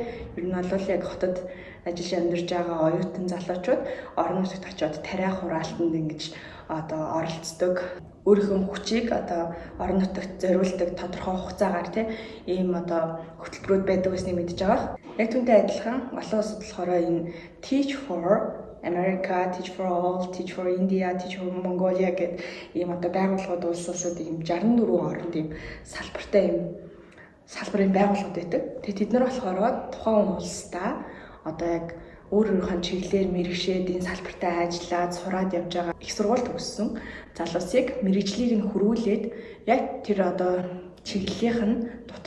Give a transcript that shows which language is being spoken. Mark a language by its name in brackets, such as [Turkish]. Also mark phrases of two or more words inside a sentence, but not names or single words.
[Mongolian] Ер нь бол яг хотод ажиллаж амьдарч байгаа оюутан залуучууд орон нутагт очиод тариа хураалтанд ингэж одоо оролцдог. Өөрийнхөө хүчийг одоо орон нутагт зориулдаг тодорхой хугацаагаар тийм ийм одоо хөтөлбөрүүд байдаг гэснийг мэдж байгаа. Яг түүнтэй адилхан олон улсад болохоор энэ Teach for America, Teach for All, Teach for India, Teach for Mongolia гэдэг ийм одоо байгууллагууд улс улсууд ийм 64 орнд ийм салбарын байгууллагууд байдаг. Тэгээд тэд нар болохоор тухайн улсдаа одоо яг өөрийнхөө чиглэлээр мэрэгшээд энэ салбартаа ажиллаад сураад явж байгаа их сургууль төгссөн залуусыг мэрэгжлийг нь хөрвүүлээд яг тэр одоо чиглэлийнх